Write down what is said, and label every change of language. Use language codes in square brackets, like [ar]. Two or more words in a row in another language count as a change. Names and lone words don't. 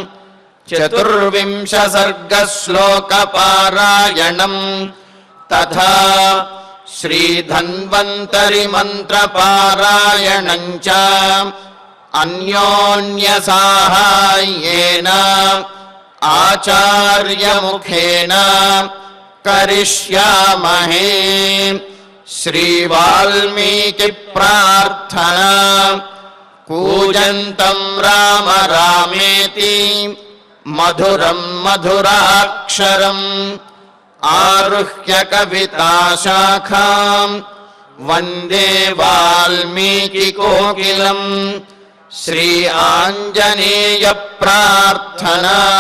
[sa] 14 సర్గ శ్లోక పారాయణం తథా శ్రీధన్వంతరి మంత్ర పారాయణం చ అన్యోన్య సాహాయ్యేన ఆచార్య ముఖేన కరిష్యామహే. श्रीवाल्मीकि प्रार्थना कूजन्तं राम रामेति मधुरं मधुराक्षरम् आरुह्य कविताशाखां वन्दे वाल्मीकि कोकिलम् श्री आञ्जनेय प्रार्थना